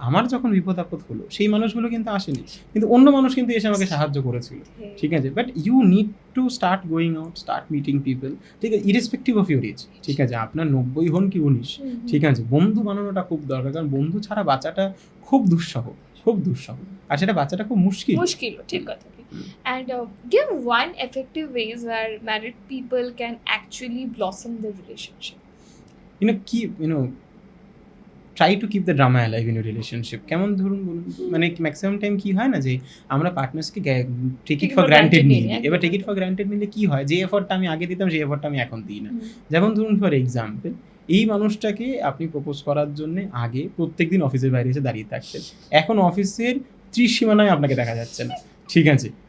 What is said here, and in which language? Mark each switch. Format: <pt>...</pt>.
<bn>আমার যখন বিপদ আপদ হলো সেই মানুষগুলো কিন্তু আসেনি, কিন্তু অন্য মানুষ কিন্তু এসে আমাকে সাহায্য করেছিল, ঠিক আছে।</bn> <en>but you need to start going out, start meeting people,</en> <bn>ঠিক আছে,</bn> <en>irrespective of your age,</en> <bn>ঠিক আছে, আপনার 90 হন কি 19, ঠিক আছে, বন্ধু বানানোটা খুব দরকার। কারণ বন্ধু ছাড়া বাঁচাটা খুব দুঃসহ, আর সেটা বাচ্চাটা খুব মুশকিল, ঠিক কথা।</bn> <en>And give one effective ways where married people can actually blossom their relationship. Try to keep the drama alive in your relationship.</en> <bn>কেমন ধরুন বলুন, মানে ম্যাক্সিমাম টাইম কি হয় না, যে আমরা পার্টনার্সকে টেক ইট ফর গ্রান্টেড নিয়ে নিই। এবার টেক ইট ফর গ্রান্টেড নিলে কি হয়, যে এফর্টটা আমি আগে দিতাম সেই এফর্টটা আমি এখন দিই না। যেমন ধরুন ফর এক্সাম্পল, এই মানুষটাকে আপনি প্রপোজ করার জন্য আগে প্রত্যেকদিন অফিসের বাইরে এসে দাঁড়িয়ে থাকতেন, এখন অফিসের 30 সীমানায় আপনাকে দেখা যাচ্ছে না, ঠিক আছে।</bn>